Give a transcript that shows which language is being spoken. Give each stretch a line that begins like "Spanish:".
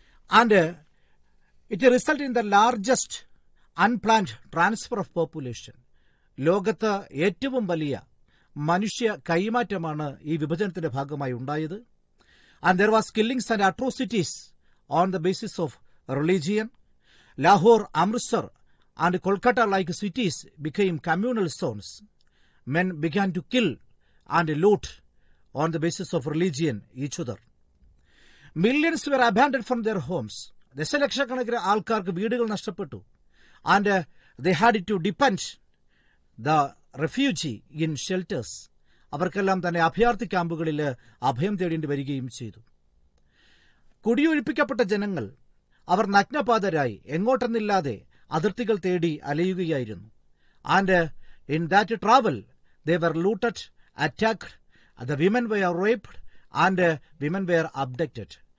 English: And it result in the largest unplanned transfer of population.
Malayalam: ലോകത്ത് ഏറ്റവും വലിയ മനുഷ്യ കൈമാറ്റമാണ് ഈ വിഭജനത്തിന്റെ ഭാഗമായി ഉണ്ടായത്.
English: And there was killings and atrocities on the basis of religion. Lahore, Amritsar and Kolkata-like cities became communal zones. Men began to kill and loot on the basis of religion each other. Millions were abandoned from their homes.
Malayalam: ദശലക്ഷക്കണക്കിന് ആൾക്കാർക്ക് വീടുകൾ നഷ്ടപ്പെട്ടു.
English: And they had to depend the refugee in shelters.
Malayalam: അവർക്കെല്ലാം തന്നെ അഭയാർത്ഥി ക്യാമ്പുകളിൽ അഭയം തേടേണ്ടി വരികയും ചെയ്തു. കുടിയൊഴിപ്പിക്കപ്പെട്ട ജനങ്ങൾ അവർ നഗ്നപാതരായി എങ്ങോട്ടെന്നില്ലാതെ അതിർത്തികൾ തേടി അലയുകയായിരുന്നു.
English: And in that travel they were looted, attacked, the women were raped and women were abducted.